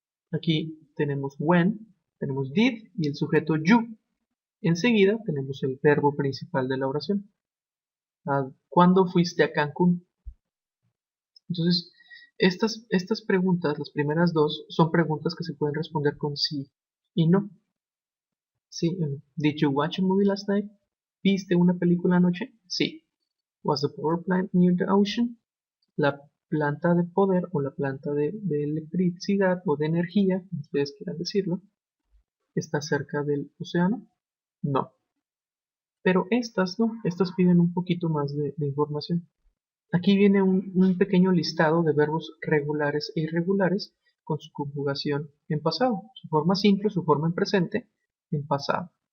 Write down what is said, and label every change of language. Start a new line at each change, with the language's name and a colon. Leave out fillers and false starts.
Spanish: Aquí tenemos when, tenemos did y el sujeto you. Enseguida tenemos el verbo principal de la oración. ¿Cuándo fuiste a Cancún? Entonces, estas preguntas, las primeras dos, son preguntas que se pueden responder con sí y no.
English: Sí, did you watch a movie last night?
Spanish: ¿Viste una película anoche? Sí.
English: Was the power plant near the ocean?
Spanish: La planta de poder o la planta de electricidad o de energía, como ustedes quieran decirlo, ¿está cerca del océano? No. Pero estas no, estas piden un poquito más de información. Aquí viene un pequeño listado de verbos regulares e irregulares con su conjugación en pasado, su forma simple, su forma en presente, en pasado.